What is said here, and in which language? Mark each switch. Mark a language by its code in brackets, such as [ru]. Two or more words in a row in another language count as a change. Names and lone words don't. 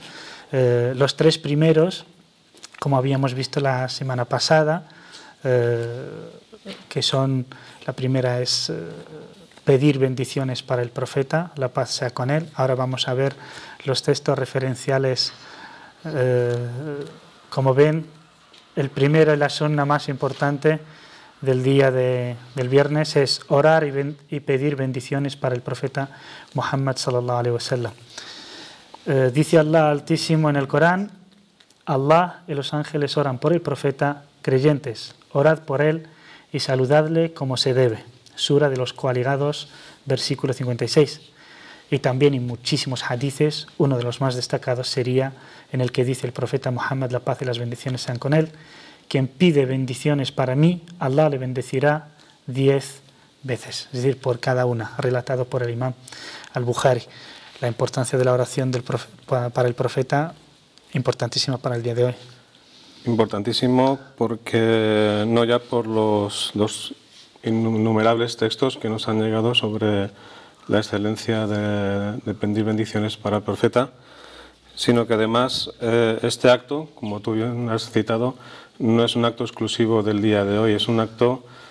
[es] Los 3 primeros, como habíamos visto la semana pasada, que son, la primera es pedir bendiciones para el profeta, la paz sea con él. Ahora vamos a ver los textos referenciales. Como ven, el primero y la sunna más importante del día del viernes es orar y pedir bendiciones para el profeta Muhammad [ar] صلى الله عليه وسلم. [es] Dice Allah Altísimo en el Corán: Allah y los ángeles oran por el profeta, creyentes, orad por él y saludadle como se debe. Sura de los Coaligados, versículo 56. Y también en muchísimos hadices, uno de los más destacados sería en el que dice el profeta Muhammad, la paz y las bendiciones sean con él: quien pide bendiciones para mí, Allah le bendecirá 10 veces, es decir, por cada una, relatado por el imam al-Bukhari. La importancia de la oración para el profeta, importantísima para el día de hoy. Importantísimo porque no ya por los innumerables textos que nos han llegado sobre la excelencia de pedir bendiciones para el profeta, sino que además este acto, como tú bien has citado, no es un acto exclusivo del día de hoy, es un acto